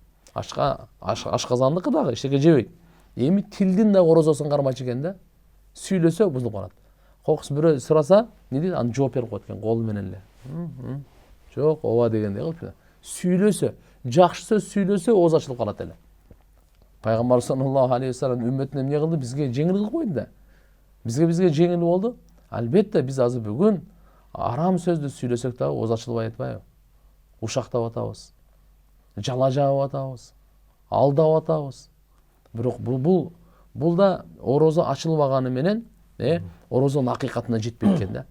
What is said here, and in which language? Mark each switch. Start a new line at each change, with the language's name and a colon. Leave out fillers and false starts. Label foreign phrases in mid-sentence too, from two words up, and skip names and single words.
Kyrgyz: Ашказандыкы дагы эчтеке жебейт. Эми тилдин дагы орозосун кармачу экен да. Сүйлөсө бузулуп калат. Кокус бирөө сураса, эмне дейт? Аны жооп берип коет экен колу менен эле. Жок, ооба дегендей кылып. Сүйлөсө, жакшы сөз сүйлөсө ооз ачылып калат эле. Пайгамбар
Arabic: صلى الله عليه وسلم
Kyrgyz: үммөтүнө эмне кылды? Бизге жеңил кылып койду да. Бизге жеңил болду. Албетте биз азыр бүгүн арам сөздү сүйлөсөк дагы ооз ачылбай атпайбы? Ушактап атабыз. Жала жаап атабыз. Алдап атабыз. Бирок бул да орозо ачылбаганы менен, орозонун акыйкатына жетпейт экен да.